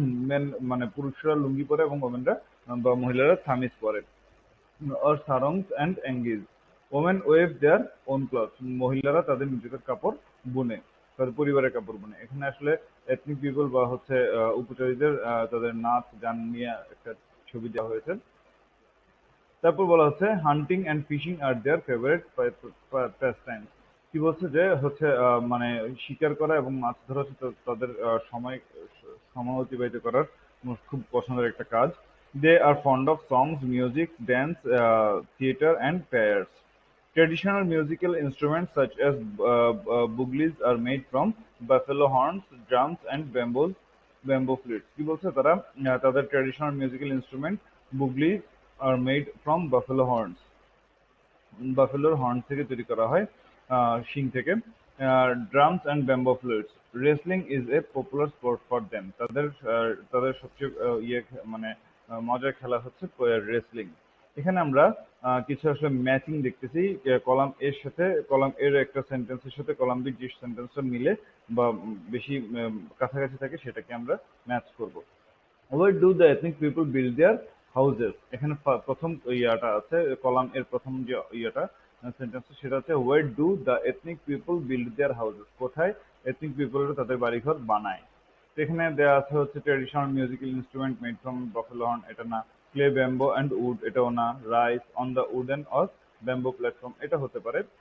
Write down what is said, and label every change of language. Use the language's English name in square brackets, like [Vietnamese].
[Bangla] Main মানে পুরুষরা লুঙ্গি পরে এবং ওমেনরা বা মহিলারা থামিজ পরে। [English] or sarongs and engage. Women weave their own clothes. [Bangla] মহিলারা তাদের নিজেদের কাপড় বুনে, তাদের পরিবারের কাপড় বুনে। এখানে আসলে এথনিক পিপল বা হচ্ছে উপজাতিদের তাদের নাচ গান নিয়ে একটা ছবি দেওয়া হয়েছে। তারপর বলা হচ্ছে [English] Hunting and fishing are their favourite pastime. [Bangla] কি বলছে যে হচ্ছে মানে শিকার করা এবং মাছ ধরা হচ্ছে তাদের সময় অতিবাহিত করার খুব পছন্দের একটা কাজ। [English] They are fond of songs, music, dance, theater and fairs. Traditional musical instruments such as bugles are made from buffalo horns, drums and bamboo flutes. [Bangla] কি বলছে তারা তাদের [English] Traditional musical instrument bugles are made from buffalo horns. [Bangla] বাফেলোর horn থেকে তৈরি করা হয়, শিং থেকে। [English] Drums and bamboo fluids. Wrestling is a popular sport for them. [Bangla] তাদের সবচেয়ে মানে মজার খেলা হচ্ছে রেসলিং। এখানে আমরা কিছু আসলে ম্যাচিং দেখতেছি। কলাম এর সাথে কলাম এর একটা সেন্টেন্সের সাথে কলাম বি যে সেন্টেন্সটা মিলে বা বেশি কাছাকাছি থাকে সেটাকে আমরা ম্যাচ করব। [English] Where do the ethnic people build their houses? [Bangla] এখানে প্রথম ইয়াটা আছে, কলাম এর প্রথম যে ইয়াটা সেন্টেন্স সেটা হচ্ছে [English] where do the ethnic people build their houses? [Bangla] কোথায় এথনিক পিপলরা তাদের বাড়িঘর বানায়। তো এখানে দেওয়া আছে হচ্ছে [English] traditional musical instrument made from buffalo horn, [Bangla] এটা না। [English] clay, bamboo and wood, [Bangla] এটাও না। [English] rice on the wooden or bamboo platform, [Bangla] এটা হতে পারে।